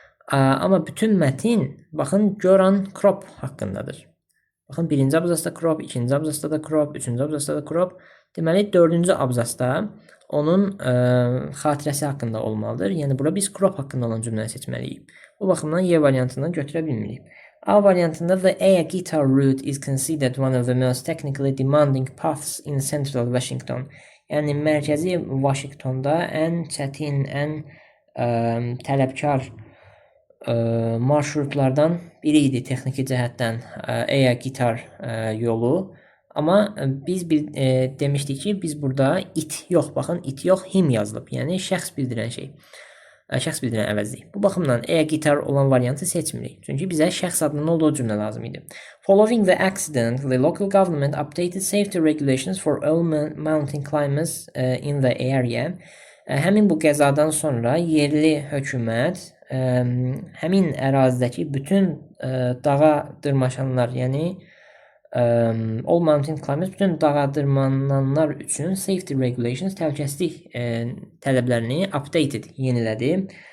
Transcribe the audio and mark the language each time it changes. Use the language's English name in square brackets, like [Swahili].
[Azerbaijani] Amma bütün mətn baxın Göran Krop haqqındadır. Baxın, birinci abzasda crop, ikinci abzasda da crop, üçüncü abzasda da crop. Deməli, dördüncü abzasda onun xatirəsi haqqında olmalıdır. Yəni, bura biz crop haqqında olan cümləni seçməliyik. Bu baxımdan Y variantından götürə bilmirik. A variantında [English] the air guitar route is considered one of the most technically demanding paths in central Washington. [Azerbaijani] Yəni, mərkəzi Washingtonda ən çətin, ən tələbkar marşrutlardan biri idi texniki cəhətdən air guitar yolu. Amma biz demişdik ki, biz burada it yox, baxın, it yox, him yazılıb. Yəni, şəxs bildirən şey. Şəxs bildirən əvəzlik. Bu baxımdan air guitar olan variantı seçmirik. Çünki bizə şəxs adının olduğu cümlə lazım idi. [English] Following the accident, the local government updated safety regulations for all mountain climbers in the area. [Azerbaijani] Həmin bu qəzadan sonra yerli hökumət həmin ərazidəki bütün dağa dırmaşanlar, yəni [English] all mountain climbers, [Azerbaijani] bütün dağa dırmananlar üçün [English] safety regulations, [Azerbaijani] təhlükəsizlik tələblərini updated, yenilədi.